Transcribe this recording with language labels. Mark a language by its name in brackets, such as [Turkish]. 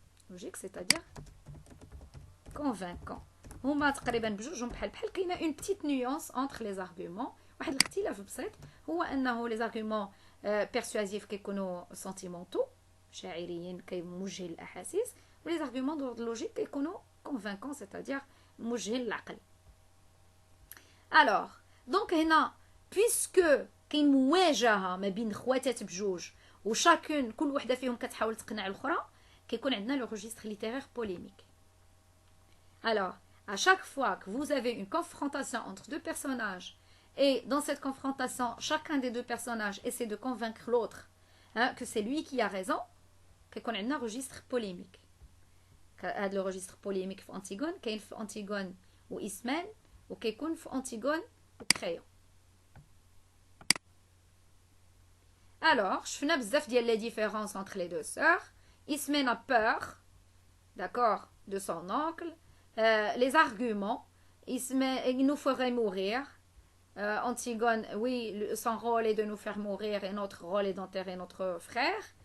[French] Logique, c'est-à-dire convaincant. [Arabic] هما تقريبا بجوجهم بحال كاينه [French] une petite nuance entre les arguments. [Arabic] واحد الاختلاف بسيط هو انه [French] les arguments persuasifs [Arabic] كيكونوا sentimentaux شاعريين كيموجه الاحاسيس ولي زارغومون دو لوجيك كيكونوا convaincants c'est-à-dire موجهين للعقل. alors دونك هنا puisque كاين مواجهه ما بين خواتات بجوج وشاكون كل وحده فيهم كتحاول تقنع الاخرى كيكون عندنا لو [French] registre littéraire polémique. alors à chaque fois que vous avez une confrontation entre deux personnages et dans cette confrontation chacun des deux personnages essaie de convaincre l'autre que c'est lui qui a raison [Arabic] كيكون عندنا [French] registre polémique. [Arabic] هذا لو registre polémique في أنتيغون كاين في أنتيغون وإسمان وكيكون في أنتيغون وكريون. [French] alors [Arabic] شفنا بزاف ديال [French] les différences entre les deux sœurs. Ismène a peur, d'accord, de son oncle. Les arguments, il nous ferait mourir. Antigone, oui, son rôle est de nous faire mourir et notre rôle est d'enterrer notre frère.